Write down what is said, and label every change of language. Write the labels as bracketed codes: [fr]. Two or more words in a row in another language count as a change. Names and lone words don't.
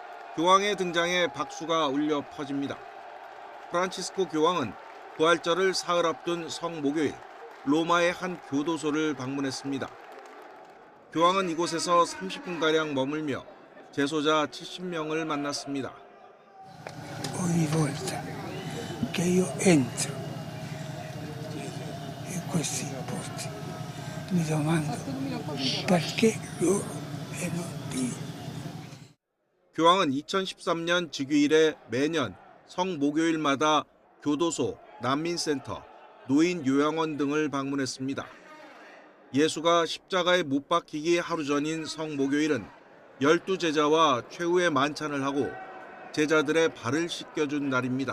[ko] 교황의 등장에 박수가 울려 퍼집니다. 프란치스코 교황은 부활절을 사흘 앞둔 성 목요일 로마의 한 교도소를 방문했습니다. 교황은 이곳에서 30분가량 머물며 재소자 70명을 만났습니다. [it] Ogni volta che io entro in questi posti mi domando perché loro e non io. [ko] 교황은 2013년 즉위일에 매년 성 목요일마다 교도소, 난민센터, 노인 요양원 등을 방문했습니다. 예수가 십자가에 못 박히기 하루 전인 성 목요일은 12제자와 최후의 만찬을 하고 제자들의 발을 씻겨준 날입니다.